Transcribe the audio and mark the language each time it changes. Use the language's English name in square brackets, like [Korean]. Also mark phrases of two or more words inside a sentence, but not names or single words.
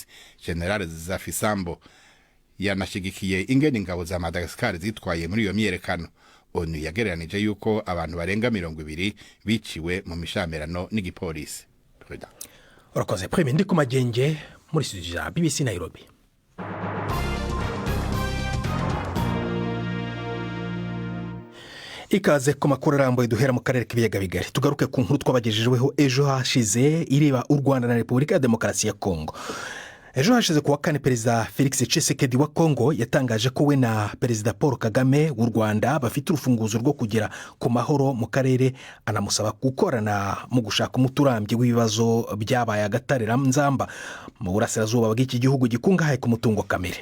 [Rundi] General Zafisambo yanashigikiye ingene ingabo za Madagascar zitwaye muri iyo myerekano. ONU yagereranije yuko abantu barenga 20 biciwe mu mishamirano n'igipolisi. [Kinyarwanda] Urakoze Prime, ndi ku Magenge muri studio ya BBC Nairobi. Ikaze ku makuru arambuye duhera mu karere k'ibiyaga bigari. Tugaruke ku nkuru twabagejejeho ejo hashize ireba u Rwanda na Repubulika ya Demokarasi ya Kongo. Ejo hashize kuwa kane Perezida Felix Tshisekedi wa Kongo yatangaje ko we na Perezida Paul Kagame w'u Rwanda bafite urufunguzo rwo kugera ku mahoro mu karere, anamusaba gukorana mu gushaka umuturambye w'ibibazo byabaye agatarera nzamba mu burasirazuba bw'iki gihugu gikungahaye ku mutungo kamere.